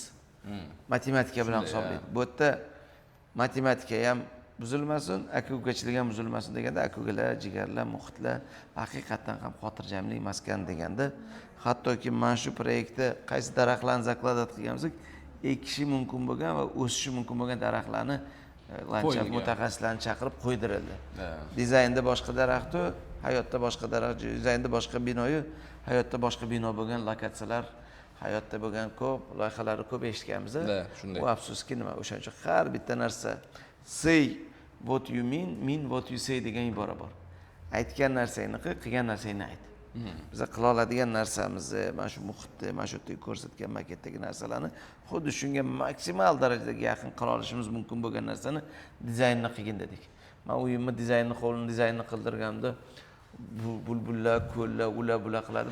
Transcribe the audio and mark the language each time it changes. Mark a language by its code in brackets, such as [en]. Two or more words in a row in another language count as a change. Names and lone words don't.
[uz] Matematika bilan hisoblaydi. Bu yerda matematika ham buzilmasin, aka-ukachilik ham buzilmasin deganda, aka-ukalar, jigarlar, muhitlar haqiqatan ham xotirjamlik maskan deganda, hattoki mana shu proyektda qaysi daraxtlarni zakladovat qilganmiz, ekishi mumkin bo'lgan va o'sishi mumkin bo'lgan daraxtlarni landschaft mutaxassislarini chaqirib qo'ydirildi. Dizaynda boshqa daraxtu, hayotda boshqa daraxt, dizaynda boshqa binoyu, hayotda boshqa bino bo'lgan lokatsiyalar, hayotda bo'lgan ko'p loyihalari ko'p eshitganmiz. Shunday. Bu afsuski nima? O'shaning uchun har bitta narsa [en] say what you mean what you say [uz] degan ibora bor. Aytgan narsangni qil, qilgan narsangni ayt. Biz qila oladigan narsamizni, mana shu muhitda, mana shu yerda ko'rsatgan maketdagi narsalarni xuddi shunga maksimal darajada yaqin qila olishimiz mumkin bo'lgan narsani dizaynni qilgin dedik. Men uyimni dizaynni, hovlini dizaynni qildirganimda bulbullar, ko'llar, ular bular qiladi.